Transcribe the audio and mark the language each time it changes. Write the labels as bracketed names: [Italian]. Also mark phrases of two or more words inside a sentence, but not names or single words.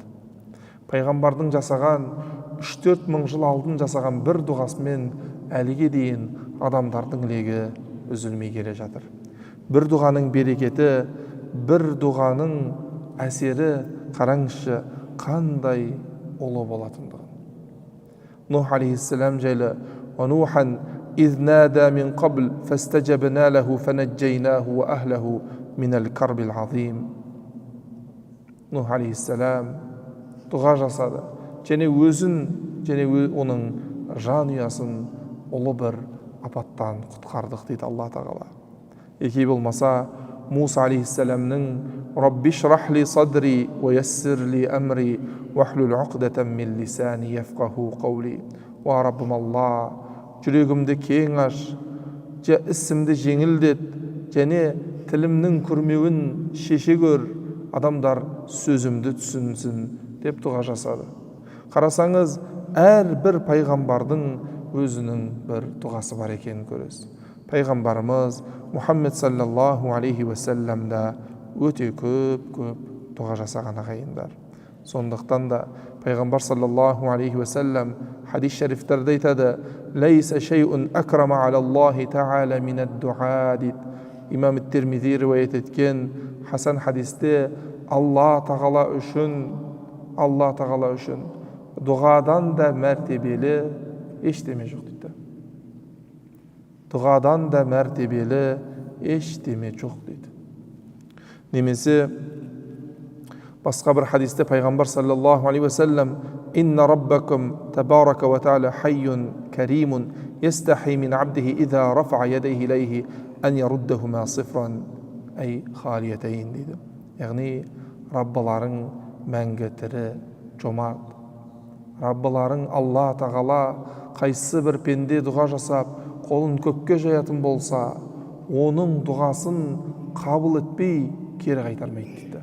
[Kazakh] Пайғамбардың жасаған 3-4 мың жыл алдын жасаған бір дұғасымен әліге дейін адамдардың легі үзілмей келе жатыр. Бір дұғаның берекеті, бір дұғаның әсері қараңызшы қандай ұлы болатындығын. Нух алейхиссалам жайлы [Arabic] وَنُوحًا إِذْ نَادَى مِنْ قَبْلِ فَاسْتَجَبْنَا لَهُ فَنَجَّيْنَاهُ وَأَهْلَهُ من الكرب العظيم. [Kazakh] Нух алейхиссалам дұға жасады, және өзін, және оның жанұясын ұлы бір апаттан құтқардық дейді Алла тағала. Екей болмаса, Муса алейхиссаламның [Arabic] رب اشرح لي صدري ويسر لي أمري واحلل عقدة من لساني يفقهوا قولي. [Kazakh] Уа Раббым Алла, жүрегімді кең аш, ісімді жеңілдет, және тілімнің күрмеуін шеше көр, адамдар сөзімді түсінсін деп дұға жасады. Қарасаңыз, әр бір пайғамбардың өзінің бір дұғасы бар екенін көресіз. Пайғамбарымыз Мұхаммед [Arabic] صلى الله عليه وسلم [Kazakh] да өте көп дұға жасаған ағайындар. Сондықтан да пайғамбар [Arabic] صلى الله عليه وسلم [Kazakh] хадис шарифтерде айтады: [Arabic] "ليس شيء أكرم على الله تعالى من الدعاء" дейді. [Kazakh] Имам Тирмизи риуаят еткен хасан хадисте Алла тағала үшін Алла тағала үшін дұғадан да мәртебелі ештеме жоқ дейді. Дұғадан да мәртебелі ештеме жоқ дейді. Немесе басқа бір хадисте пайғамбар [Arabic] صلى الله عليه وسلم إن ربكم تبارك وتعالى حيي كريم يستحيي من عبده إذا رفع يديه إليه أن يردهما صفرا أي خاليتين дейді. [Kazakh] Яғни Раббаларың мәңгі тірі, жомарт. Раббаларың Алла тағала қайсы бір пенде дұға жасап, қолын көкке жаятын болса, оның дұғасын қабыл етпей кері қайтармайды дейді.